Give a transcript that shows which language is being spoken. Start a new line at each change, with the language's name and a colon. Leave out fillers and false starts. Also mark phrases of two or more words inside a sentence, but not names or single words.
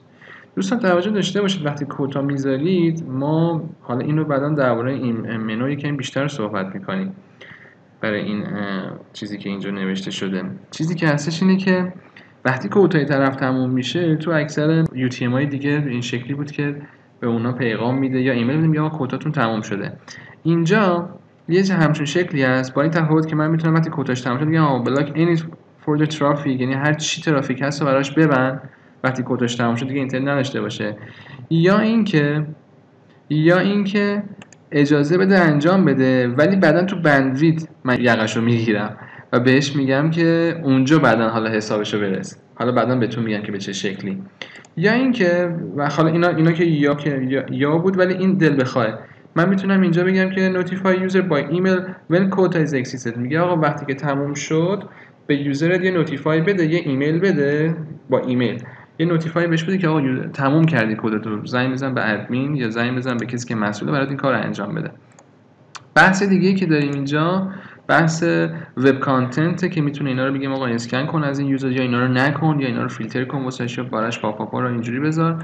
Persian: دوستان توجه داشته باشید وقتی کوتا میذارید ما حالا اینو بعدا درباره این منو یکم بیشتر صحبت میکنیم برای این چیزی که اینجا نوشته شده. چیزی که هستش اینه که وقتی کوتای طرف تموم میشه تو اکثر UTM-های دیگه این شکلی بود که به اونا پیغام میده یا ایمیل میده یا کوتاتون تموم شده. اینجا یه همچین شکلی هست با این تفاوت که من میتونم وقتی کوتاش تموم شد بگم
English: block any for the traffic,
Persian: یعنی هر چی ترافیک هست رو براش ببند وقتی کوتاش تموم شد دیگه اینترنت نداشته باشه، یا اینکه اجازه بده انجام بده ولی بعدن تو بندویت من یقشو میگیرم و بهش میگم که اونجا بعدن حالا حسابشو برس، حالا بعدن بهتون میگم که به چه شکلی. یا اینکه و حالا اینا که یا بود ولی این دل بخواه من میتونم اینجا بگم که
English: notify user by email when quota is exceeded،
Persian: میگه آقا وقتی که تموم شد به یوزر یه نوتیفای بده، یه ایمیل بده با ایمیل یه نوتیفای بهش بده که آقا تموم کردی کدتو، زنگ بزن به ادمین یا زنگ بزن به کسی که مسئوله برات این کارو انجام بده. بحث دیگه‌ای که داریم اینجا بحث
English: web content
Persian: که میتونه اینا رو بگیم آقا اسکن کن از این یوزر یا اینا رو نکن یا اینا رو فیلتر کن واسش یا براش پاپاپا رو اینجوری بذار.